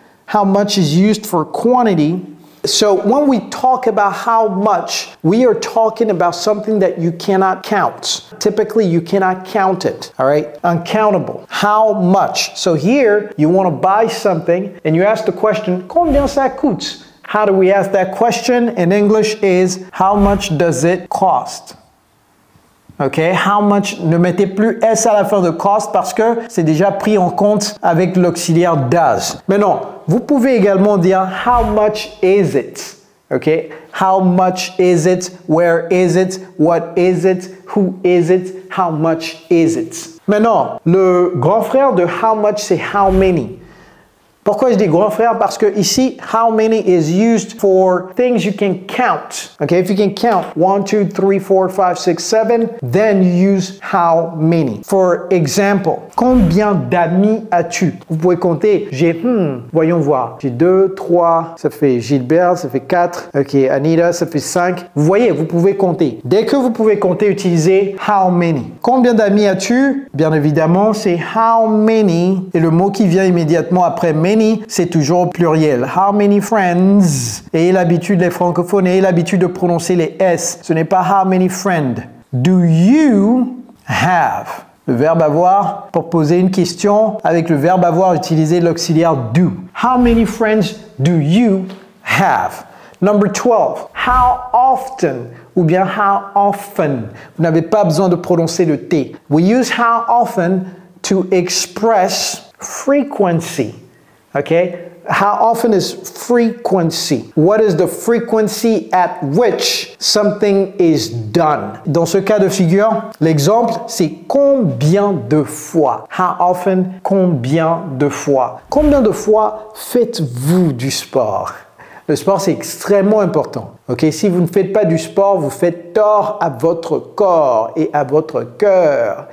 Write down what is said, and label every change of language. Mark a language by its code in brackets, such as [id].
[en] How much is used for quantity. So when we talk about how much, we are talking about something that you cannot count. Typically, you cannot count it, all right? Uncountable. How much? So here, you want to buy something and you ask the question, [fr] combien ça coûte? [en] How do we ask that question? In English is, how much does it cost? OK? How much? [fr] Ne mettez plus S à la fin de cost parce que c'est déjà pris en compte avec l'auxiliaire does. Mais non, vous pouvez également dire [en] how much is it? [fr] OK? [en] How much is it? Where is it? What is it? Who is it? How much is it? [fr] Maintenant, le grand frère de how much, c'est how many. Pourquoi je dis grand frère? [en] Parce que ici, how many is used for things you can count. Okay, if you can count 1, 2, 3, 4, 5, 6, 7, then you use how many. For example, [fr] combien d'amis as-tu? Vous pouvez compter. J'ai, voyons voir. J'ai 2, 3, ça fait Gilbert, ça fait 4. Ok, Anita, ça fait 5. Vous voyez, vous pouvez compter. Dès que vous pouvez compter, utilisez [en] how many. [fr] Combien d'amis as-tu? Bien évidemment, c'est how many. Et le mot qui vient immédiatement après many, c'est toujours au pluriel. [en] How many friends? [fr] Et l'habitude, les francophones, et l'habitude de prononcer les S. Ce n'est pas how many friends. Do you have. Le verbe avoir, pour poser une question, avec le verbe avoir, utilisez l'auxiliaire do. [en] How many friends do you have? Number 12. How often? Ou bien how often? [fr] Vous n'avez pas besoin de prononcer le T. [en] We use how often to express frequency. Okay? How often is frequency? What is the frequency at which something is done? [fr] Dans ce cas de figure, l'exemple, c'est combien de fois? [en] How often? [fr] Combien de fois? Combien de fois faites-vous du sport? Le sport, c'est extrêmement important. Okay? Si vous ne faites pas du sport, vous faites tort à votre corps et à votre cœur.